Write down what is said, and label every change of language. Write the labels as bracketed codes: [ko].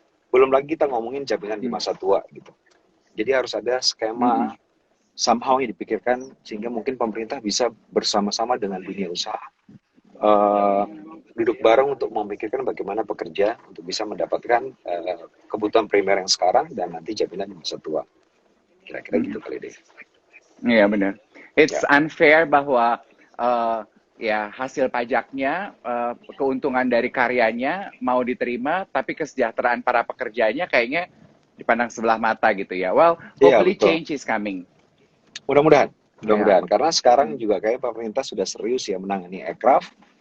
[id] Belum lagi kita ngomongin jaminan di masa tua gitu. Jadi harus ada skema [en] somehow [id] yang dipikirkan sehingga mungkin pemerintah bisa bersama-sama dengan dunia usaha duduk bareng untuk memikirkan bagaimana pekerja untuk bisa mendapatkan kebutuhan primer yang sekarang dan nanti jaminan di masa tua. Kira-kira gitu kali deh. Iya benar. [en] It's unfair [id] bahwa ya hasil pajaknya, keuntungan dari karyanya mau diterima, tapi kesejahteraan para pekerjanya kayaknya dipandang sebelah mata gitu ya. [en] Well, hopefully change is coming. [id] Mudah-mudahan. Karena sekarang juga kayak pemerintah sudah serius ya menangani aircraft.